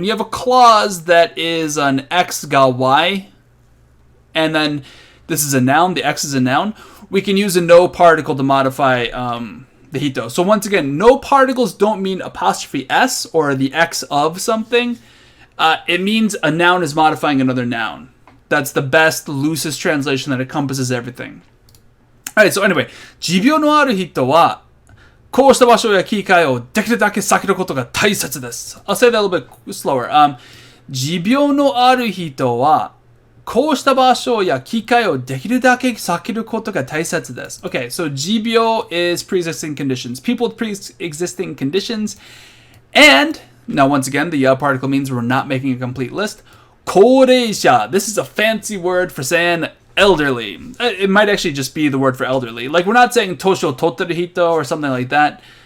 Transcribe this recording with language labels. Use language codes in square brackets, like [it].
[en] When you have a clause that is an x ga y, and then this is a noun, the x is a noun, we can use a no particle to modify the hito. So once again, no particles don't mean apostrophe s or the x of something. It means a noun is modifying another noun. That's the best, loosest translation that encompasses everything. Alright, so anyway, [ja] 持病のある人はこうした場所や機会をできるだけ避けることが大切です。 [en] I'll say that a little bit slower. [ja] 持病のある人はこうした場所や機会をできるだけ避けることが大切です。 [en] Okay, so 持病 is pre-existing conditions. People with pre-existing conditions. And, now once again, the particle means we're not making a complete list. [ja] 高齢者. [en] This is a fancy word for saying elderly. It might actually just be the word for elderly. Like, we're not saying [ja] tosho tottaru hito [en] or something like that.